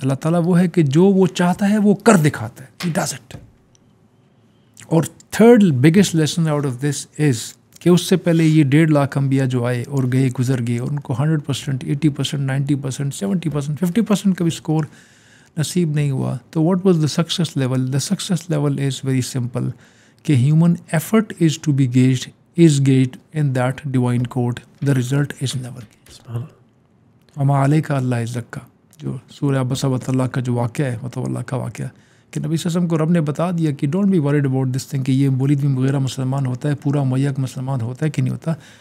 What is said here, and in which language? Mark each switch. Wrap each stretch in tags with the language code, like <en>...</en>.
<ur>اللہ تعالیٰ وہ ہے کہ جو وہ چاہتا ہے وہ کر دکھاتا ہے.</ur> <en>He does it.</en> <ur>اور 3rd</ur> <en>biggest lesson out of this is</en> <ur>کہ اس سے پہلے یہ 1.5 لاکھ انبیاء جو آئے اور گئے گزر گئے, اور ان کو 100%, 80%, 90%, 70%, 50% کا بھی اسکور نصیب نہیں ہوا.</ur> <en>تو what was the success level? The success level is very simple, کہ human effort is to be gauged in that divine code. The result is never gauged.</en> <ar>وما علیک اللہ یزکا,</ar> <ur>جو سورہ عبس اللہ کا جو واقعہ ہے, اللہ کا واقعہ, کہ نبی صلی اللہ علیہ وسلم کو رب نے بتا دیا کہ</ur> <en>don't be worried about this thing,</en> <ur>کہ یہ ولید بن مغیرہ مسلمان ہوتا ہے, پورا امیہ مسلمان ہوتا ہے کہ نہیں ہوتا.</ur>